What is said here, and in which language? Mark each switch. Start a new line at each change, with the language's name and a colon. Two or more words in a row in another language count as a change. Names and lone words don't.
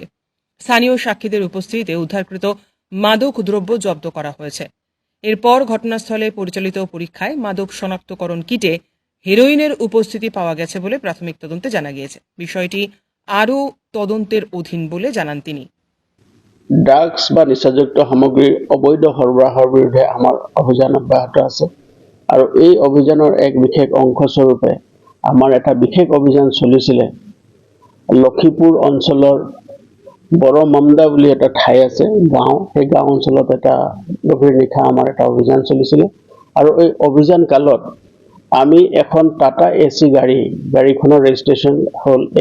Bangla: স্থানীয় সাক্ষীদের উপস্থিতিতে উদ্ধারকৃত মাদক দ্রব্য জব্দ করা হয়েছে। এরপর ঘটনাস্থলে পরিচালিত পরীক্ষায় মাদক শনাক্তকরণ কিটে হেরোইনের উপস্থিতি পাওয়া গেছে বলে প্রাথমিক তদন্তে জানা গিয়েছে। বিষয়টি আরও তদন্তের অধীন বলে জানান তিনি।
Assamese: ড্ৰাগছ বা নিচাযুক্ত সামগ্ৰীৰ অবৈধ সৰবৰাহৰ বিৰুদ্ধে আমাৰ অভিযান অব্যাহত আছে আৰু এই অভিযানৰ এক বিশেষ অংশস্বৰূপে আমাৰ এটা বিশেষ অভিযান চলিছিলে। লক্ষীপুৰ অঞ্চলৰ বড় মামদা বুলি এটা ঠাই আছে, গাঁও, সেই গাঁও অঞ্চলত এটা গভীৰ নিশা আমাৰ এটা অভিযান চলিছিলে আৰু এই অভিযান কালত আমি এখন টাটা এচি গাড়ীখনৰ ৰেজিষ্ট্ৰেশ্যন হ'ল